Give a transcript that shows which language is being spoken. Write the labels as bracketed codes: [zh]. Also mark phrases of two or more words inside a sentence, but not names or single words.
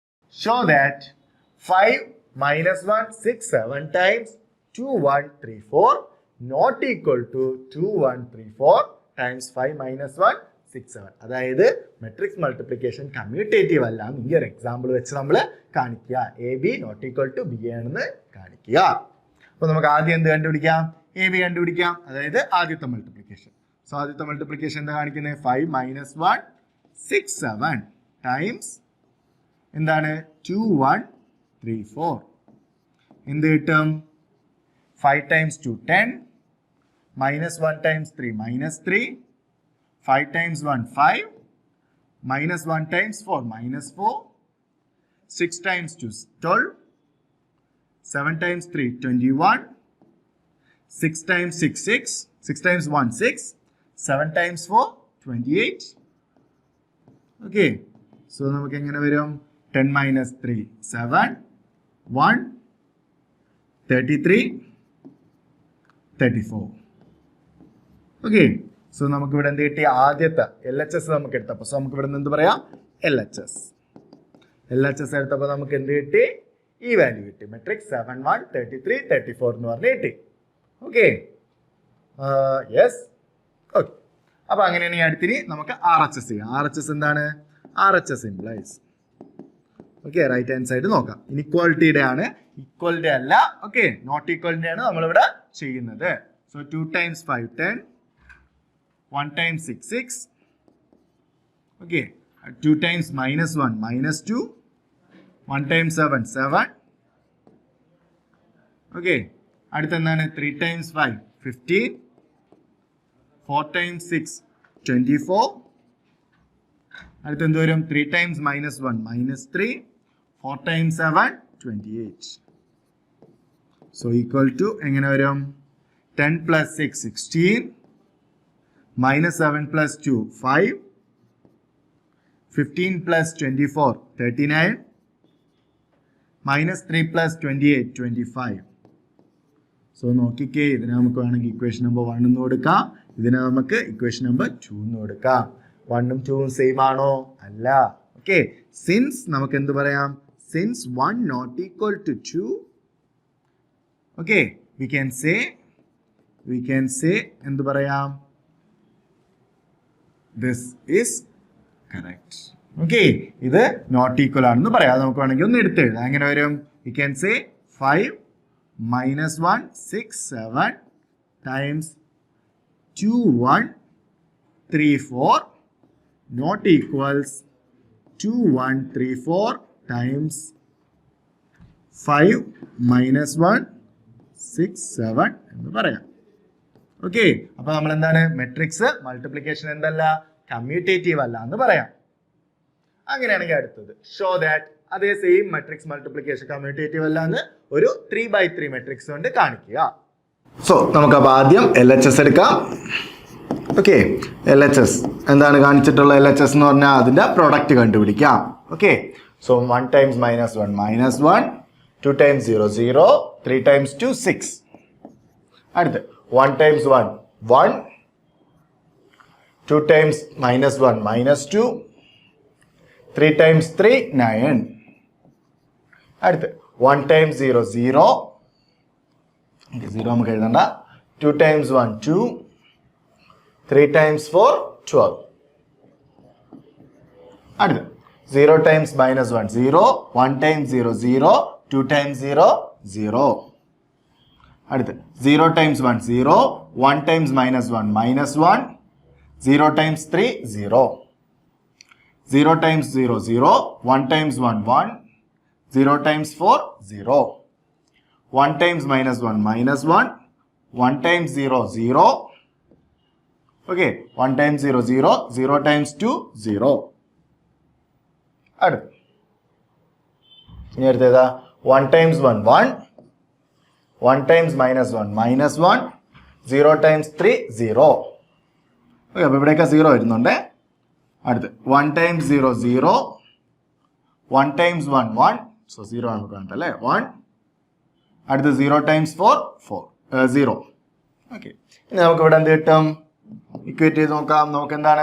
[en] show that 5 minus 1 6 7 times 2 1 3 4 not equal to 2 1 3 4 times 5 minus 1 6 7. [ml] അതായത് [en] matrix multiplication commutative [ml] അല്ല എന്ന് ഈ ഒരു എക്സാമ്പിൾ വെച്ച് നമ്മൾ കാണിക്കുക. [en] A B not equal to B [ml] ആണെന്ന് കാണിക്കുക. അപ്പൊ നമുക്ക് ആദ്യം എന്ത് കണ്ടുപിടിക്കാം? എ ബി കണ്ടുപിടിക്കാം. അതായത് ആദ്യത്തെ മൾട്ടിപ്ലിക്കേഷൻ. സോ ആദ്യത്തെ മൾട്ടിപ്ലിക്കേഷൻ എന്താ കാണിക്കുന്നത്? 5 minus 1 6 7 ടൈംസ് എന്താണ് 2 1 3 4. എന്ത് കിട്ടും? [en] 5 times 2 10 minus 1 times 3 minus 3 5 times 1 5 minus 1 times 4 minus 4 6 times 2 12 7 times 3 21 6 times 6 6 6 times 1 6 7 times 4 28. Okay, so [ml] നമുക്ക് എങ്ങനെ വരും? [en] 10 minus 3 7 1 33 34. Okay, so [ml] നമുക്ക് ഇവിടെ എന്ത് കിട്ടി? ആദ്യത്തെ LHS നമുക്ക് എടുത്തപ്പോൾ സോ നമുക്ക് ഇവിടെ നിന്ന് എന്ത് പറയാം? LHS എടുത്തപ്പോൾ നമുക്ക് എന്ത് കിട്ടി? ഈ വാല്യൂ കിട്ടി. മെട്രിക്സ് 7 1 33 34 എന്ന് പറഞ്ഞ് കിട്ടി. [en] okay, yes. [ml] ഓക്കെ, അപ്പൊ അങ്ങനെയാണെങ്കിൽ അടുത്തിരി നമുക്ക് RHS ചെയ്യാം. RHS എന്താണ്? [en] RHS implies okay right hand side [ml] നോക്കാം. ഇനിക്വാളിറ്റിയുടെ ആണ്, ഈക്വലിറ്റി അല്ല. [en] okay, not equality [ml] ആണ് നമ്മളിവിടെ ചെയ്യുന്നത്. [en] സോ 2 times 5 10 1 times 6 6. Okay, 2 times minus 1 minus 2 1 times 7 7. [ml] Okay, അടുത്ത എന്താണ്? [en] 3 times 5 15 4 times 6 24. [ml] അടുത്ത എന്ത് വരും? [en] 3 times minus 1 minus 3 4 times 7 28. So equal to [ml] എങ്ങനെ വരും? [en] 10 plus 6 16 minus 7 plus 2 5 15 plus 24 39 minus 3 plus 28 25. [ml] സോ നോക്കിക്കേ, ഇതിനെ നമുക്ക് വേണമെങ്കിൽ [en] equation number [ml] 1 എന്ന് കൊടുക്കാം, ഇതിനെ നമുക്ക് [en] equation number [ml] 2 എന്ന് കൊടുക്കാം. 1 ഉം 2 ഉം സെയിം ആണോ? അല്ല. [en] okay, since [ml] നമുക്ക് എന്ത് പറയാം? [en] since 1 not equal to 2, okay, we can say [ml] എന്ത് പറയാം? [en] this is correct. [ml] ഓക്കെ, ഇത് [en] not equal [ml] ആണെന്ന് പറയാം. നമുക്ക് വേണമെങ്കിൽ ഒന്ന് എടുത്ത് എഴുതാം. എങ്ങനെ വരും? [en] we can say 5 minus 1 6 7 times 2 1 3 4 not equals 2 1 3 4 times 5 minus 1 6 7 [ml] എന്ന് പറയാം. ഓക്കെ, അപ്പൊ നമ്മൾ എന്താണ്? [en] matrix multiplication [ml] എന്തല്ല? കമ്മ്യൂട്ടേറ്റീവ് അല്ല എന്ന് പറയാം. അങ്ങനെയാണെങ്കിൽ അടുത്തത് [en] show that [ml] അതേ [en] same matrix multiplication commutative [ml] അല്ല എന്ന് ഒരു 3/3 മെട്രിക്സ് കൊണ്ട് കാണിക്കുക. സോ നമുക്ക് അപ്പൊ ആദ്യം LHS എടുക്കാം. ഓക്കെ, LHS എന്താണ് കാണിച്ചിട്ടുള്ള? LHS എന്ന് പറഞ്ഞാൽ അതിന്റെ പ്രൊഡക്റ്റ് കണ്ടുപിടിക്കാം. [en] okay, so 1 times minus 1 minus 1 2 times 0 0 3 times 2 6. അടുത്ത് 1 times 1 1 2 times minus 1 minus 2 3 times 3 9. [ml] അടുത്ത് 1 times 0 0 0 നമുക്ക് എഴുതണ്ട. [en] 2 times 1 2 3 times 4 12. അടുത്ത് 0 times minus 1 0 1 times 0 0 2 times 0 0. അടുത്ത് 0 times 1 0 1 times minus 1 minus 1 0 times 3 0. 0 times 0 0 1 times 1 1 0 times 4 0. 1 times minus 1 minus 1 1 times 0 0. Okay, 1 times 0 0 0 times 2 0. [ml] അടുത്ത് ഇനി അടുത്തേതാ? [en] 1 times 1 1 1 times minus 1 minus 1 0 times 3 0. [ml] ഓക്കെ, അപ്പോൾ ഇവിടെയൊക്കെ 0 വരുന്നുണ്ട്. അടുത്ത് 1 times 0 0 1 times 1 1. സോ 0 നമുക്ക് വേണ്ട അല്ലേ? 1. അടുത്ത് 0 times 4 4 0. ഓക്കെ, ഇനി നമുക്ക് ഇവിടെ എന്ത് കിട്ടും? ഇക്വേറ്റ് ചെയ്ത് നോക്കാം. നമുക്ക് എന്താണ്?